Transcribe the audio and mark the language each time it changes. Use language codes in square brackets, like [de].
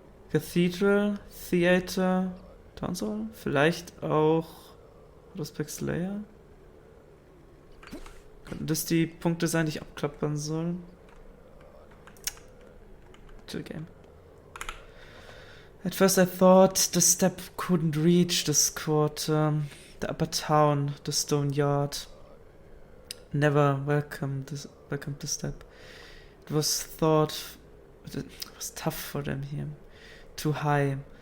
[en] Cathedral, Theater, Town Hall. [de] Vielleicht auch Prospect Slayer. Könnten das die Punkte sein, die ich abklappern soll? [en] Chill Game. At first I thought the step couldn't reach this quarter, the upper town, the stone yard. Never welcomed the step. It was tough for them here. Too high.